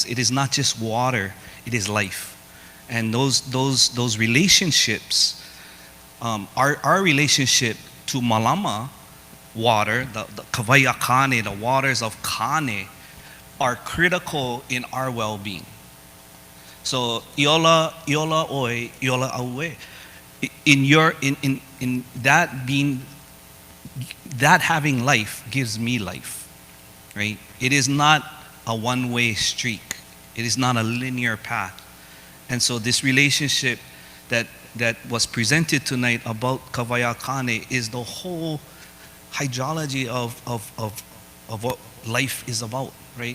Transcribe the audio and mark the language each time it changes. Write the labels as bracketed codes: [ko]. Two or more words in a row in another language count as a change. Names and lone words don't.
[en] It is not just water; it is life. And those relationships, our relationship to malama water, the [haw] kawaya kane, [en] the waters of kane, are critical in our well-being. [haw] So iola oi, iola aue. [en] In that being, that having life gives me life, right? It is not a one-way streak. It is not a linear path. And so this relationship that was presented tonight about [haw] kawaya kane [en] is the whole hydrology of what life is about, right?